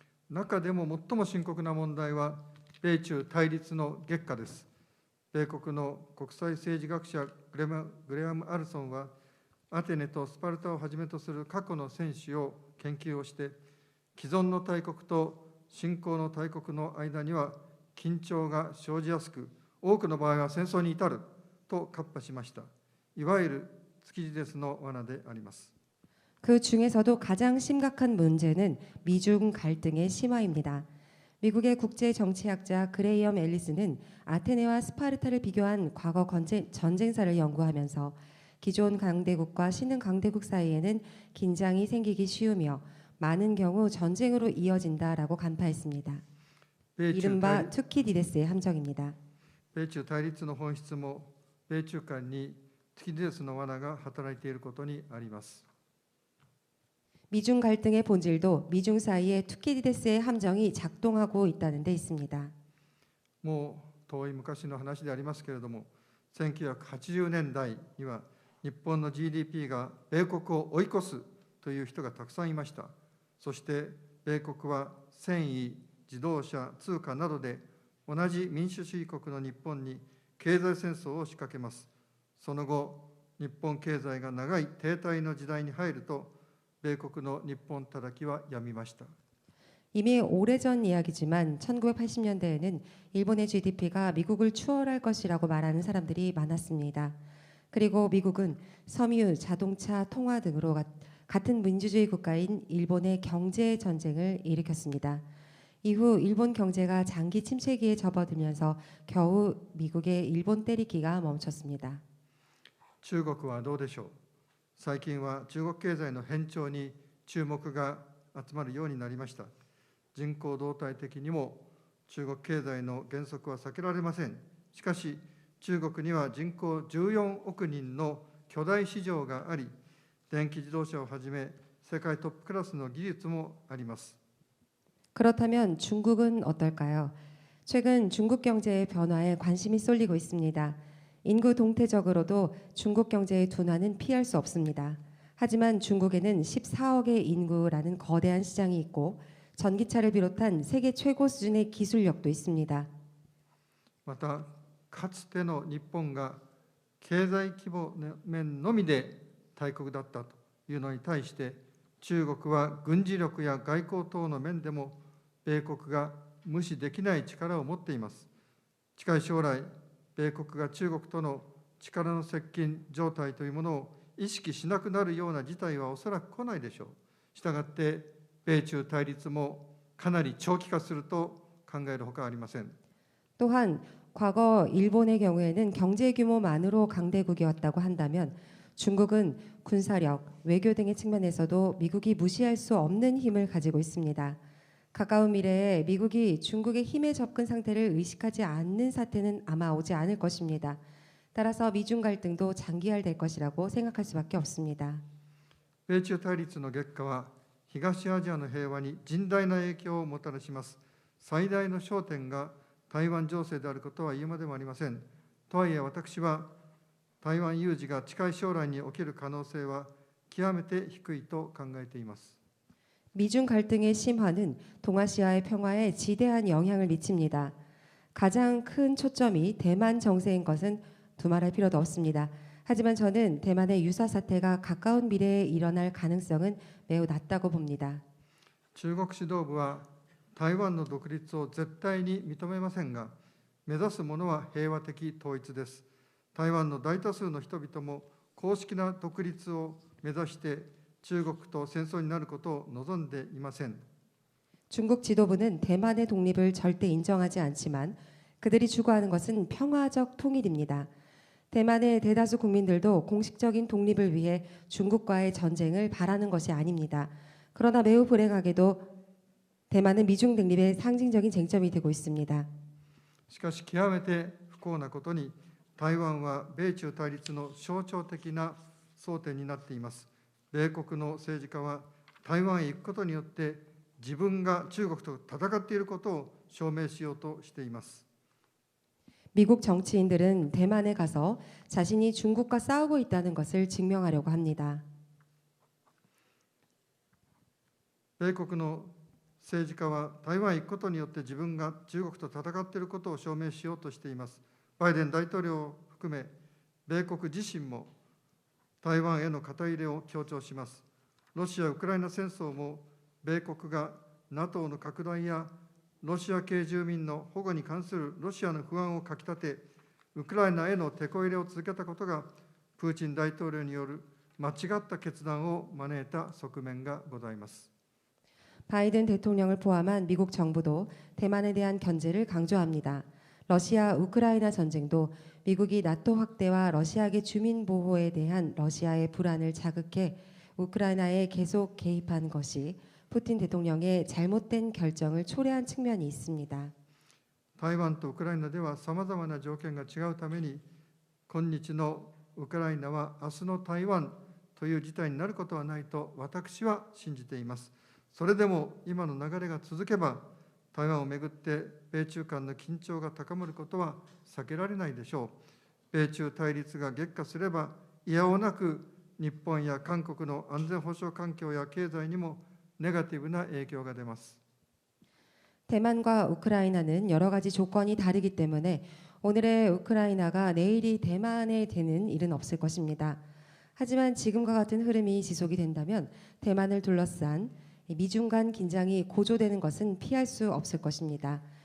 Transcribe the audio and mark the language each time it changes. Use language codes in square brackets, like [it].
[ja] 中でも最も深刻な問題は米中対立の激化です。米国の国際政治学者グレアム・アルソンは、アテネとスパルタをはじめとする過去の戦史を研究をして、既存の大国と新興の大国の間には緊張が生じやすく、多くの場合は戦争に至ると喝破しました。いわゆる築地ですの罠であります。 [ko] 그 중에서도 가장 심각한 문제는 미중 갈등의 심화입니다. 미국의 국제 정치학자 그레이엄 앨리스는 아테네와 스파르타를 비교한 과거 전쟁사를 연구하면서 기존 강대국과 신흥 강대국 사이에는 긴장이 생기기 쉬우며 많은 경우 전쟁으로 이어진다라고 간파했습니다. 이른바 투키디데스의 함정입니다. [ja] 米中対立の本質も米中間にツキディデスの罠が働いていることにあります。 [ko] 미중 갈등의 본질도 미중 사이에 투키디데스의 함정이 작동하고 있다는 데 있습니다. [ja] もう遠い昔の話でありますけれども、1980年代には日本の GDP が米国を追い越すという人がたくさんいました。そして米国は繊維、自動車、通貨などで同じ民主主義国の日本に経済戦争を仕掛けます。その後、日本経済が長い停滞の時代に入ると、米国の日本叩きはやみました。 [ko] 이미 오래전 이야기지만 1980년대에는 일본의 GDP가 미국을 추월할 것이라고 말하는 사람들이 많았습니다. 그리고 미국은 섬유, 자동차, 통화 등으로 같은 민주주의 국가인 일본의 경제 전쟁을 일으켰습니다. 이후 일본 경제가 장기 침체기에 접어들면서 겨우 미국의 일본 때리기가 멈췄습니다. [ja] 中国はどうでしょう。最近は中国経済の変調に注目が集まるようになりました。人口動態的にも中国経済の減速は避けられません。しかし、中国には人口14億人の巨大市場があり、電気自動車をはじめ世界トップクラスの技術もあります。 [ko] 그렇다면 중국은 어떨까요? 최근 중국 경제의 변화에 관심이 쏠리고 있습니다. 인구 동태적으로도 중국 경제의 둔화는 피할 수 없습니다. 하지만 중국에는 14억의 인구라는 거대한 시장이 있고 전기차를 비롯한 세계 최고 수준의 기술력도 있습니다. [ja] また、かつての日本が経済規模面のみで大国だったというのに対して、中国は軍事力や外交等の面でも米国が無視できない力を持っています。近い将来、米国が中国との力の接近状態というものを意識しなくなるような事態はおそらく来ないでしょう。したがって、米中対立もかなり長期化すると考えるほかありません。 [ko] 또한 과거 일본의 경우에는 경제 규모만으로 강대국이었다고 한다면 중국은 군사력, 외교 등의 측면에서도 미국이 무시할 수 없는 힘을 가지고 있습니다. 가까운 미래에 미국이 중국의 힘에 접근 상태를 의식하지 않는 사태는 아마 오지 않을 것입니다. 따라서 미중 갈등도 장기화될 것이라고 생각할 수밖에 없습니다. [ja] 米中対立の激化は東アジアの平和に甚大な影響をもたらします。最大の焦点が台湾情勢であることは言うまでもありません。とはいえ私は台湾有事が近い将来に起きる可能性は極めて低いと考えています。 [ko] 미중 갈등의 심화는 동아시아의 평화에 지대한 영향을 미칩니다. 가장 큰 초점이 대만 정세인 것은 두말할 필요도 없습니다. 하지만 저는 대만의 유사 사태가 가까운 미래에 일어날 가능성은 매우 낮다고 봅니다. [ja] 中国指導部は台湾の独立を絶対に認めませんが、目指すものは平和的統一です。台湾の大多数の人々も公式な独立を目指して中国と戦争になることを望んでいません。 [ko] 중국 지도부는 대만의 독립을 절대 인정하지 않지만 그들이 추구하는 것은 평화적 통일입니다. 대만의 대다수 국민들도 공식적인 독립을 위해 중국과의 전쟁을 바라는 것이 아닙니다. 그러나 매우 불행하게도 대만은 미중 독립의 상징적인 쟁점이 되고 있습니다. [ja] しかし極めて不幸なことに、台湾は米中対立の象徴的な争点になっています。米国の政治家は台湾へ行くことによって自分が中国と戦っていることを証明しようとしています。 [ko] 미국 정치인들은 대만에 가서 자신이 중국과 싸우고 있다는 것을 증명하려고 합니다. [ja] 米国の政治家は台湾へ行くことによって自分が中国と戦っていることを証明しようとしています。バイデン大統領を含め、米国自身も台湾への肩入れを強調します。ロシア・ウクライナ戦争も、米国が NATO の拡大やロシア系住民の保護に関するロシアの不安をかき立て、ウクライナへのテこ入れを続けたことが、プーチン大統領による間違った決断を招いた側面がございます。 [ko] 바이든 대통령을 포함한 미국 정부도 대만에 대한 견제를 강조합니다. 러시아 우크라이나 전쟁도 미국이 나토 확대와 러시아계 주민 보호에 대한 러시아의 불안을 자극해 우크라이나에 계속 개입한 것이 푸틴 대통령의 잘못된 결정을 초래한 측면이 있습니다. [ja] 台湾とウクライナではさまざまな条件が違うために、今日のウクライナは明日の台湾という事態になることはないと私は信じています。それでも今の流れが続けば、台湾をめぐって米中間の緊張が高まることは避けられないでしょう。米中対立が激化すれば、いやおなく日本や韓国の安全保障環境や経済にもネガティブな影響が出ます。 [ko] 대만과 우크라이나는 여러 가지 조건이 다르기 때문에 오늘의 우크라이나가 내일이 대만에 되는 일은 없을 것입니다. 하지만 지금과 같은 흐름이 지속이 된다면 대만을 둘러싼 미중 간 긴장이 고조되는 것은 피할 수 없을 것입니다.